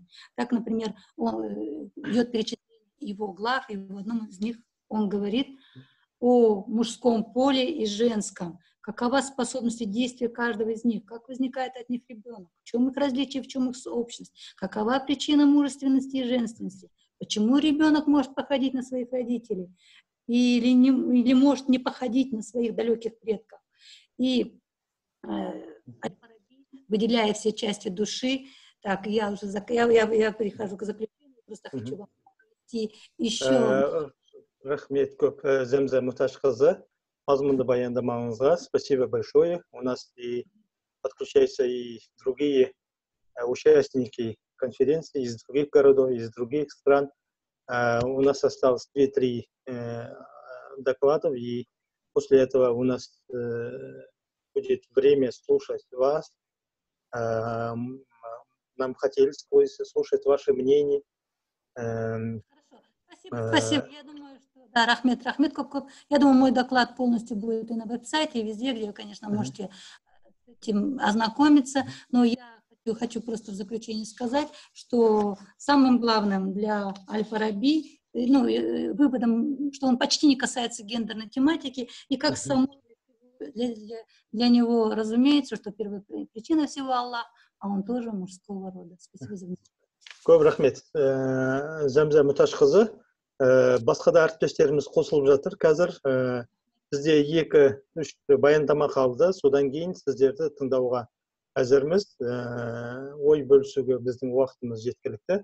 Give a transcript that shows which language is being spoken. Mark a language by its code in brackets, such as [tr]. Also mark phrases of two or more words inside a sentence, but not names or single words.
[ru] Так, например, он идет перечисление его глав, и в одном из них он говорит о мужском поле и женском, какова способность действия каждого из них, как возникает от них ребенок, в чем их различие, в чем их общность, какова причина мужественности и женственности, почему ребенок может походить на своих родителей или может не походить на своих далеких предков. И Аль-Фараби, выделяя все части души, так, я перехожу к заключению, просто хочу вам привести еще... [kk] Рахмет көп, Земза Муташқызы, мазмұнды баяндамаңызға [ru] спасибо большое. У нас и подключаются и другие участники конференции из других городов, из других стран. У нас осталось 2-3 докладов, и после этого у нас будет время слушать вас. Нам хотелось слушать ваше мнение. Спасибо. Я думаю, что да, [kk] Рахмет көп. [ru] Я думаю, мой доклад полностью будет и на веб-сайте, и везде, где вы, конечно, можете с этим ознакомиться. Но я хочу просто в заключение сказать, что самым главным для Аль-Фараби, выводом, что он почти не касается гендерной тематики, и как само для него разумеется, что первая причина всего Аллах, а он тоже мужского рода. Спасибо за внимание. [kk] Көп рахмет. Земза Муташқызы. Басқа да әріптестеріміз қосылып жатыр. Қазір бізде 2-3 баяндама қалды. Содан кейін сіздерді тыңдауға әзірміз. Ой бөлісуге біздің уақытымыз жеткілікті.